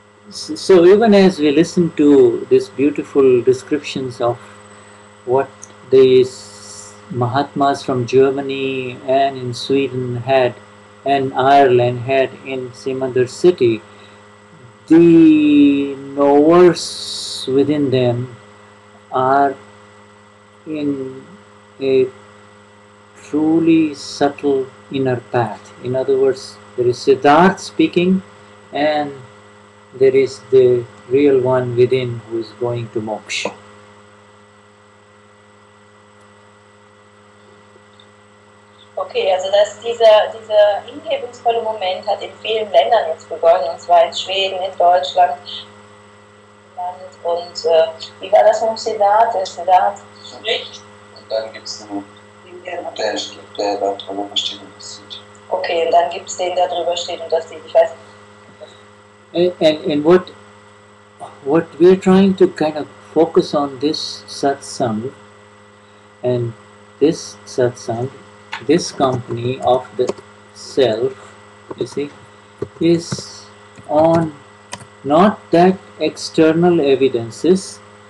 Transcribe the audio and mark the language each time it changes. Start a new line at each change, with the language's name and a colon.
English: So even as we listen to these beautiful descriptions of what these Mahatmas from Germany and in Sweden had and Ireland had in Simandar city, the knowers within them are in a truly subtle inner path. In other words, there is Siddharth speaking and there is the real one within who is going to moksha.
German: Okay, also dass dieser hingebungsvolle Moment hat in vielen Ländern jetzt begonnen, und zwar in Schweden, in Deutschland, und wie war das mit dem Siddharth? Der Siddharth spricht. Und dann gibt es einen, der da drüber steht und das sieht. Okay, und dann gibt es den, der drüber steht und das sieht. Ich weiß nicht.
English: And what we're trying to kind of focus on this satsang, and this satsang, this company of the self, you see, is on not that external evidences